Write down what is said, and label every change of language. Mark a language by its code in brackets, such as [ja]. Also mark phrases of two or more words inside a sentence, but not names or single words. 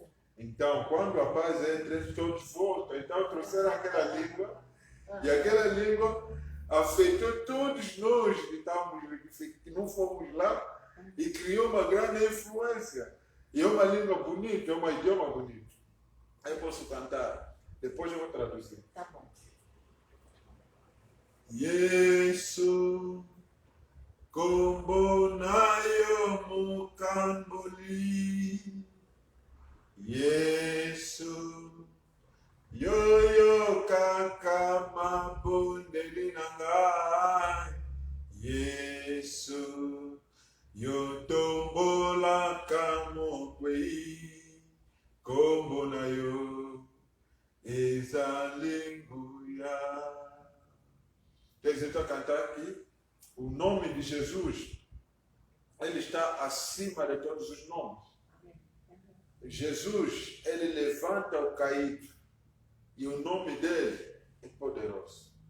[pt] Então, quando a paz entra, eles todos voltam. Então, trouxeram aquela língua, e aquela língua afetou todos nós que não fomos lá, e criou uma grande influência. E é uma língua bonita, é um idioma bonito. Aí eu posso cantar, depois eu vou traduzir. Tá bom. [ln] Yesu kombonayo mukamboli, Yesu yoyo kakama bondeli nangai, Yesu yotombola kamokwei, kombonayo ezalinguya. [pt] Quer dizer, estou a cantar aqui, o nome de Jesus, ele está acima de todos os nomes. Jesus, ele levanta o caído e o nome dele é poderoso.